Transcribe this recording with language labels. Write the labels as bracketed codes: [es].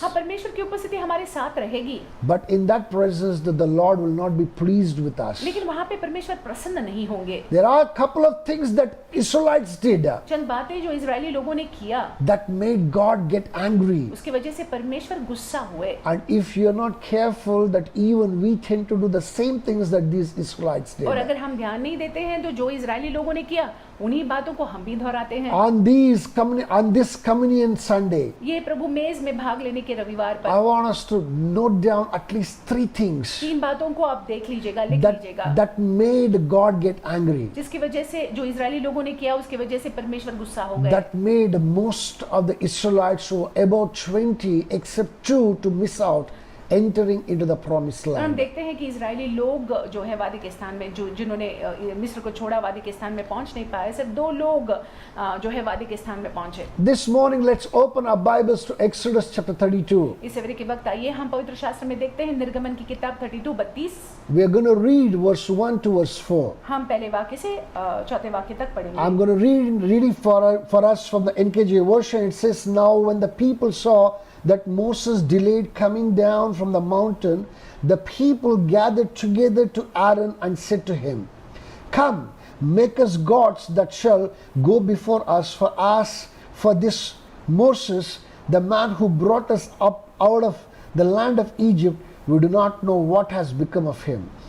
[hi] हाँ, परमेश्वर की उपस्थिति हमारे साथ रहेगी, [en] But in that presence, the Lord will not be pleased with us. [hi] लेकिन वहाँ पे परमेश्वर प्रसन्न नहीं होंगे। [en] There are a couple of things that Israelites did [hi] चंद बातें जो इजरायली लोगों ने किया [en] that made God get angry. [hi] उसकी वजह से परमेश्वर गुस्सा हुए। [en] And if you're not careful, that even we tend to do the same things that these Israelites [hi] और [en] did. [hi] अगर हम ध्यान नहीं देते हैं तो जो इजरायली लोगों ने किया उन्हीं बातों को हम भी दोहराते हैं। [en] On this communion Sunday, [hi] ये प्रभु मेज में भाग लेने के रविवार [en] I [hi] पर [en] want us to note down at least 3 things [hi] 3 बातों को आप देख लीजिएगा, लिख लीजिएगा, [en] that made God get angry. [hi] जिसकी वजह से जो इजरायली लोगों ने किया उसकी वजह से परमेश्वर गुस्सा हो गए। [en] That made most of the Israelites who were about 20, except 2, to miss out entering into the promised [hi] और हम [en] land. [hi] देखते हैं कि इजरायली लोग जो है वादे के स्थान में जिन्होंने मिस्र को छोड़ा वादे के स्थान में पहुंच नहीं पाए, सिर्फ 2 लोग जो है वादे के स्थान में पहुंचे। [en] This morning, let's open our Bibles to Exodus chapter 32. [hi] इस सवेरे के वक्त आइए हम पवित्र शास्त्र में देखते हैं निर्गमन की किताब 32:32। [en] We are going to read verse 1 to verse 4. [hi] हम पहले वाक्य से 4थे वाक्य तक पढ़ेंगे। [en] I'm going to read it for us from the NKJ version. It says, "Now when the people saw that Moses delayed coming down from the mountain, the people gathered together to Aaron and said to him, 'Come, make us gods that shall go before us, for this Moses, the man who brought us up out of the land of Egypt, we do not know what has become of him.'"